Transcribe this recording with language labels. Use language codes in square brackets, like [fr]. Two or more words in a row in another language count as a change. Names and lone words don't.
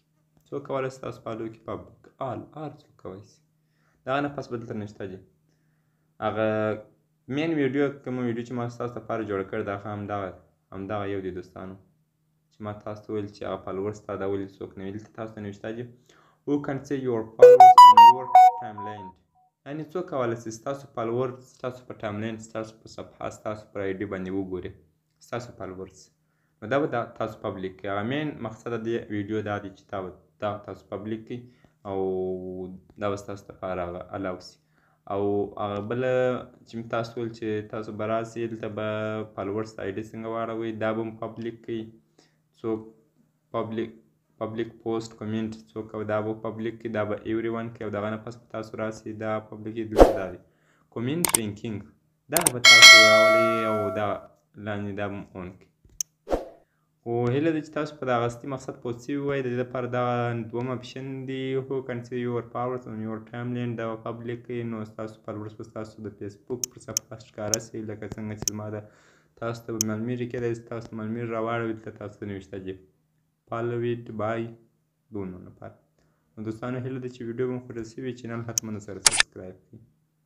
[ps] څوک کولی شي تاسو فالو کړي؟ پبلیک هر څوک کولی شي. د هغه نه پس به دلته نشته چې هغه [en] main video [ps] کوم ویډیو چې ما ستاسو لپاره جوړه کړې ده هغه همدغه یو دی دوستانو چې ما تاسو ته ویل چې هغه فالوورز ستا دا ولې څوک نه وي. دلته تاسو ته نوشته دي [en] who can see your followers in your timeline، [ps] یعنې څوک کولی شي ستاسو فالوورز ستاسو په ټایملاین ستاسو په صفحه ستاسو پر آی ډي باندې وګوري ستاسو فالوورز. نو دا به تاسو پبلیک کړئ. هغه مین مقصد د دې ویډیو دا دی چې دا تاسو پبلیک کړئ او دا به ستاسو لپاره هغه الاو شي. او هغه بله چې مې تاسو ویل چې تاسو به راسئ دلته به [en] followers ID [ps] څنګه واړوئ دا به هم پبلیک کړئ. څوک [en] public post comment [ps] څوک دا به پبلیک کړي، دا به [en] every one [ps] کړي او د هغه نه پس به تاسو راسئ دا پبلیک کړي. دلته دا دی [en] comment ranking, [ps] دغه به تاسو راولئ او دا لاندې دا به هم اون کړئ. خو هیله ده چې تاسو په دغه اصلي مقصد پوه شوي وای. د دې لپاره دغه دوم اپشن دی [en] who can see your followers on your timeline، [ps] دا به پبلیک کړئ. نو ستاسو فالوورز به ستاسو د فیسبوک پر صفحه ښکاره شي لکه څنګه چې زما ده تاسو ته به معلومیږي. کیدای شي تاسو معلومیږي راواړوئ دلته تاسو ته نوشته دي [en] follow it by [ps] دونو لپاره. نو دوستانو هیله ده چې ویډیو به مو خوښه شوې، چینل حتما سره سبسکرایب کړئ.